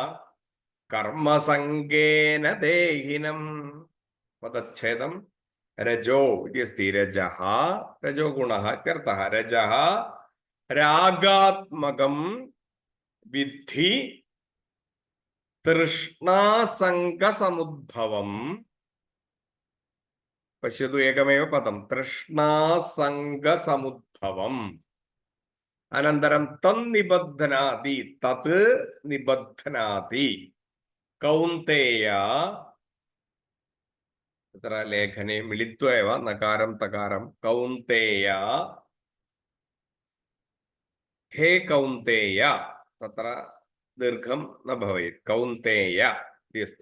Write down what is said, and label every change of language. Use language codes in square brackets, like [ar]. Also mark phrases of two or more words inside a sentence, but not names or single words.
[sa] कर्मसङ्गेन देहिनम् पदच्छेदं रजो इति अस्ति रजः रजोगुणः इत्यर्थः रजः रागात्मकं विद्धि തൃഷ്ണാസംഗസമുദ്ഭവം. പശ്യതു, ഏകമേവ പദം, തൃഷ്ണാസംഗസമുദ്ഭവം. അനന്തരം തന്നിബധ്നാതി, തത് നിബധ്നാതി. കൗന്തേയ, तत्र लेखने मिलित्वा एव नकारं तकारं, कौन्तेय, हे कौन्तेय, तत्र दीर्घं न भवेत्, कौन्तेय इति अस्ति।